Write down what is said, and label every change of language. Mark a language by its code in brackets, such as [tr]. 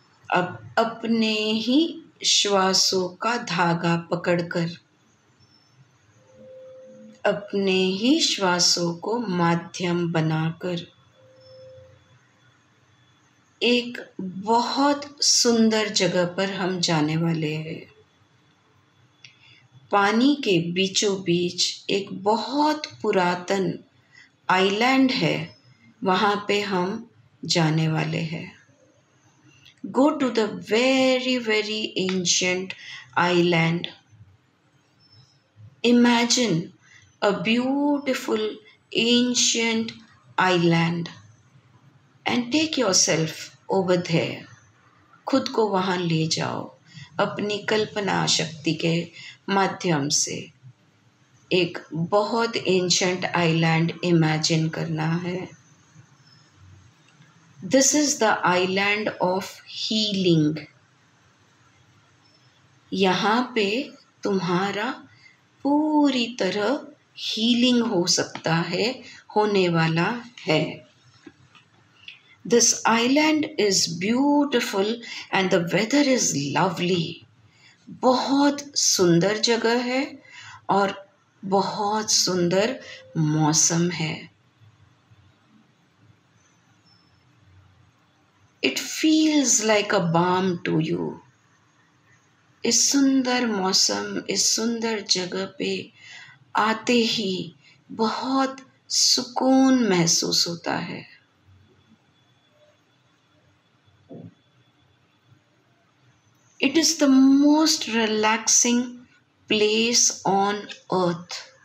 [hi] अब अपने ही श्वासों का धागा पकड़कर, अपने ही श्वासों को माध्यम बनाकर एक बहुत सुंदर जगह पर हम जाने वाले हैं। पानी के बीचों बीच एक बहुत पुरातन आइलैंड है, वहाँ पे हम जाने वाले हैं। [en] Go to the very, very ancient island. Imagine a beautiful ancient island and take yourself over there. [hi] खुद को वहाँ ले जाओ अपनी कल्पना शक्ति के माध्यम से। एक बहुत एंशंट आइलैंड इमेजिन करना है। [en] This is the island of healing. [hi] यहाँ पे तुम्हारा पूरी तरह हीलिंग हो सकता है, होने वाला है। [en] This island is beautiful and the weather is lovely. [hi] बहुत सुंदर जगह है और बहुत सुंदर मौसम है। [en] It feels like a balm to you. [hi] इस सुंदर मौसम, इस सुंदर जगह पे आते ही बहुत सुकून महसूस होता है। [en] It is the most relaxing place on earth.